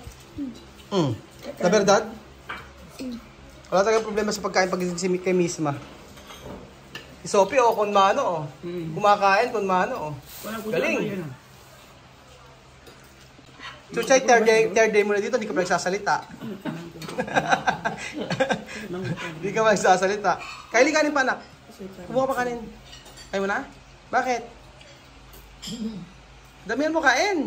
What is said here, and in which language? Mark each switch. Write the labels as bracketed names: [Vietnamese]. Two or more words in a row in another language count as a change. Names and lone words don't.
[Spanish] La verdad? [Filipino] Wala talagang problema sa pagkain pag kay misma. Si Sophie oh, [Spanish] con mano [Filipino] oh. Kumakain [Spanish] con mano [Filipino] oh. Galing. Chuchay, [English] third day [Filipino] mo na dito, hindi ka pa nagsasalita. Hindi ka pa nagsasalita. Kylie, kanin pa anak. Kumuha pa kanin. Ayaw mo na? Bakit? Damihan mo kain.